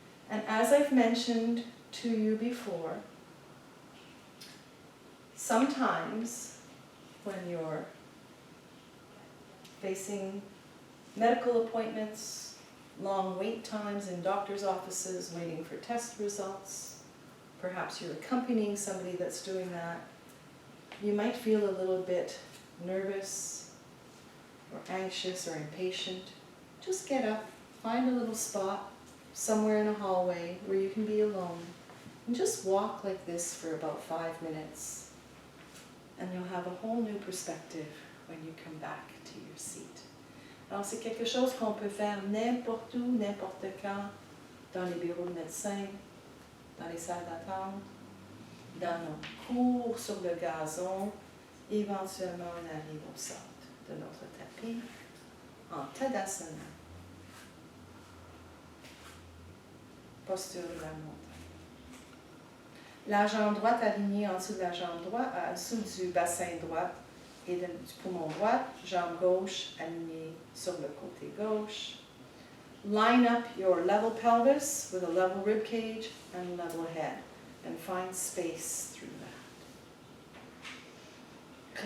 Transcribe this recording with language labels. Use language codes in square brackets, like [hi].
[en] And as I've mentioned to you before, sometimes when you're facing medical appointments, long wait times in doctor's offices, waiting for test results, perhaps you're accompanying somebody that's doing that, you might feel a little bit nervous or anxious or impatient. Just get up, find a little spot somewhere in a hallway where you can be alone, and just walk like this for about 5 minutes, and you'll have a whole new perspective when you come back to your seat. [fr] Alors c'est quelque chose qu'on peut faire n'importe où, n'importe quand, dans les bureaux de médecins, dans les salles d'attente, dans nos cours sur le gazon. Éventuellement, on arrive au centre de notre tapis, en Tadasana. Posture de la montagne. La jambe droite alignée en dessous de la jambe droite, en dessous du bassin droit et du poumon droit. Jambe gauche alignée sur le côté gauche. [en] line up your level pelvis with a level rib cage and level head, and find space through that.